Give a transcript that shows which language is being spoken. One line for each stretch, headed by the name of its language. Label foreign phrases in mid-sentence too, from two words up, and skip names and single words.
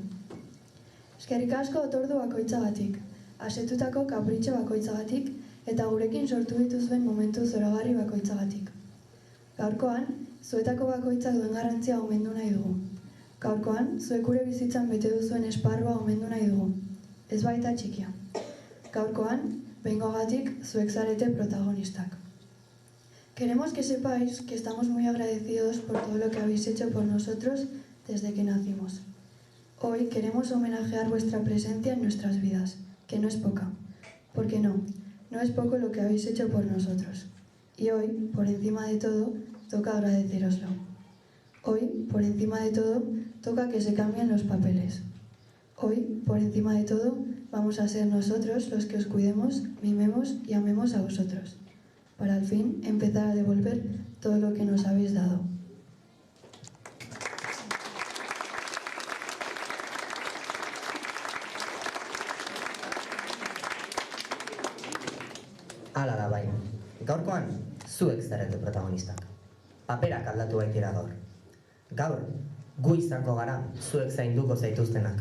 Basque: Eskerrik asko otordu bakoitzagatik, asetutako kapritxo bakoitzagatik eta gurekin sortu dituzuen momentu zoragarri bakoitzagatik. Gaurkoan, zuetako bakoitzak duen garrantzia omendu nahi dugu. Gaurkoan, zuek gure bizitzan bete duzuen esparrua omendu nahi dugu. Ez baita txikia. Gaurkoan, behingoagatik zuek zarete protagonistak.
Spanish: Queremos que sepáis que estamos muy agradecidos por todo lo que habéis hecho por nosotros desde que nacimos. Hoy queremos homenajear vuestra presencia en nuestras vidas, que no es poca. Porque no es poco lo que habéis hecho por nosotros. Y hoy, por encima de todo, toca agradeceroslo. Hoy, por encima de todo, toca que se cambien los papeles. Hoy, por encima de todo, vamos a ser nosotros los que os cuidemos, mimemos y amemos a vosotros, para al fin empezar a devolver todo lo que nos habéis dado.
Basque: Hala da bai, gaurkoan zuek zarete protagonistak. Paperak aldatu baitira gaur. Gaur, gu izango gara zuek zainduko zaituztenak.